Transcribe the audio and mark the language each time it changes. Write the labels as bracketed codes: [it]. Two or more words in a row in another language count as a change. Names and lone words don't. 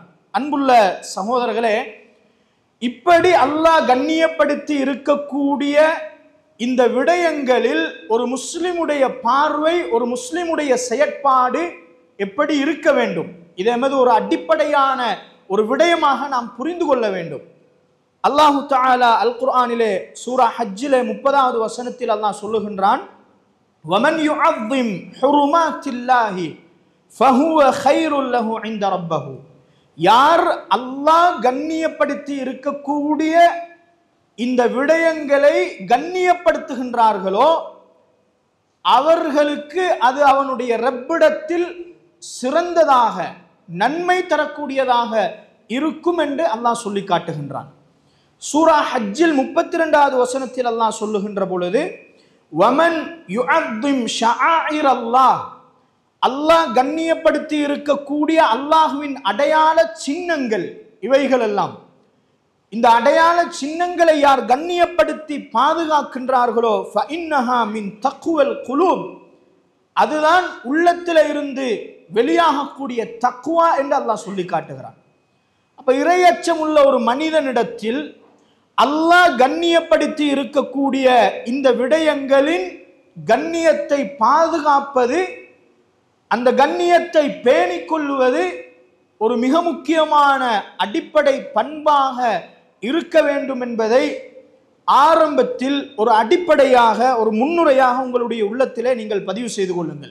[ta] அன்புள்ள சகோதரர்களே, இப்படி அல்லாஹ் கண்ணியப்படுத்தி இருக்கக்கூடிய இந்த விடயங்களில் ஒரு முஸ்லிமுடைய பார்வை, ஒரு முஸ்லிமுடைய செயற்பாடு எப்படி இருக்க வேண்டும், இது எமது ஒரு அடிப்படையான ஒரு விடயமாக நாம் புரிந்து கொள்ள வேண்டும். [ar] الله تعالى [ta] அல் குர்ஆனிலே சூரா ஹஜ்ஜிலே 30வது வசனத்தில் அல்லாஹ் சொல்லுகின்றான், [ar] وَمَنْ يُعَظِّمْ حُرُمَاتِ اللَّهِ فَهُوَ خَيْرٌ لَهُ عِنْدَ رَبِّهِ. [ta] யார் அல்லாஹ் கண்ணியப்படுத்தி இருக்கக்கூடிய இந்த விடயங்களை கண்ணியப்படுத்துகின்றார்களோ அவர்களுக்கு அது அவனுடைய ரப்பிடத்தில் சிறந்ததாக, நன்மை தரக்கூடியதாக இருக்கும் என்று அல்லாஹ் சொல்லி காட்டுகின்றான். சூரா ஹஜ்ஜில் 32வது வசனத்தில் அல்லாஹ் சொல்லுகின்ற பொழுது, [ar] وَمَنْ يُعَظِّمْ شَعَائِرَ اللَّهِ, [ta] அல்லாஹ் கண்ணியப்படுத்தி இருக்கக்கூடிய அல்லாஹ்வின் அடையாள சின்னங்கள் இவைகள் எல்லாம், இந்த அடையாள சின்னங்களை யார் கண்ணியப்படுத்தி பாதுகாக்கின்றார்களோ [ar] فَإِنَّهَا مِنْ تَقْوَى الْقُلُوبِ, [ta] அதுதான் உள்ளத்தில இருந்து வெளியாகக்கூடிய தக்வா என்று அல்லாஹ் சொல்லி காட்டுகிறான். அப்ப இறையச்சம் உள்ள ஒரு மனிதனிடத்தில் அல்லாஹ் கண்ணியப்படுத்தி இருக்கக்கூடிய இந்த விடயங்களின் கண்ணியத்தை பாதுகாப்பது, அந்த கண்ணியத்தை பேணிக் கொள்வது ஒரு மிக முக்கியமான அடிப்படை பண்பாக இருக்க வேண்டும் என்பதை ஆரம்பத்தில் ஒரு அடிப்படையாக, ஒரு முன்னுரையாக உங்களுடைய உள்ளத்திலே நீங்கள் பதிவு செய்து கொள்ளுங்கள்.